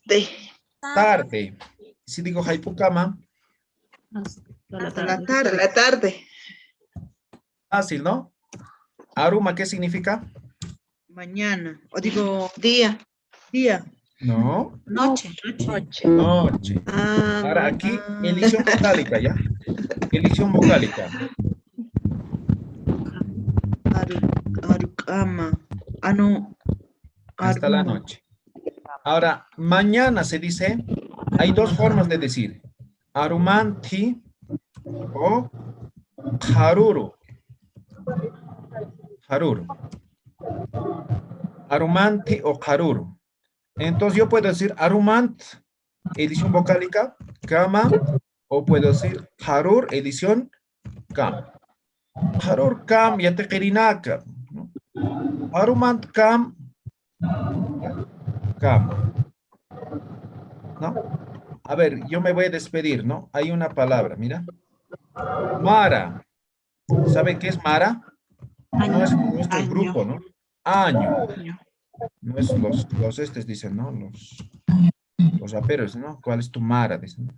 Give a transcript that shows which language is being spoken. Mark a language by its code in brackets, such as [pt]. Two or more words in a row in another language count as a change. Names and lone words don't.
[es] Tarde. Si digo [ay] haipo cama, [es] Hasta la tarde. fácil, ¿no? Aruma, ¿qué significa? Mañana. O digo, Día. día. No. Noche. Noche. Ahora aquí, elición vocálica, ¿ya? Elición vocálica. [ay] Arukama. [es] No. Hasta la noche. Ahora, mañana se dice, hay dos formas de decir. [ay] Arumanti o haruru. Haruru. Arumanti o haruru. [es] Entonces yo puedo decir arumant, edición vocálica, kama, o puedo decir harur, edición kam. [ay] Harur kam yateqirinaka. Arumant kam, kama. [es] ¿No? A ver, yo me voy a despedir, ¿no? Hay una palabra, mira. Mara. ¿Saben qué es Mara? No es nuestro grupo, ¿no? Año. No es los estes dicen, ¿no? Los raperos, ¿no? ¿Cuál es tu Mara? Dicen, ¿no?